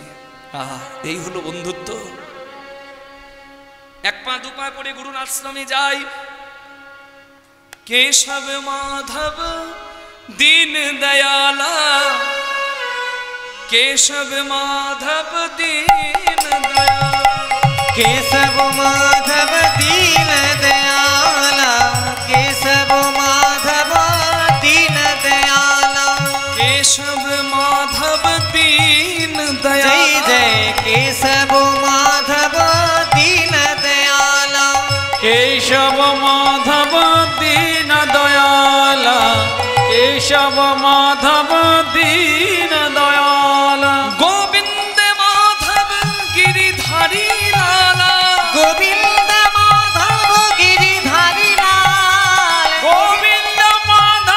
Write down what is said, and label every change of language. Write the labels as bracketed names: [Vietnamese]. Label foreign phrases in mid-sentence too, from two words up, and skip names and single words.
[Bangla] আহা, এই হলো বন্ধুত্ব। এক পা দু পা করে গুরুর আশ্রমে যাই। [Hindi] केशव माधव दीन दयाला, केशव माधव दीन दयाला, केशव माधव दीन दयाला, केशव माधव दीन दयाला, केशव माधव दीन जय दयाला, जय केशव माधव दीन दयाला, केशव माधव दीन दयाला, केशव माधव दीन दयाला, गोविंद माधव गिरिधारी लाला, गोविंद माधव गिरिधारी लाल, गोविंद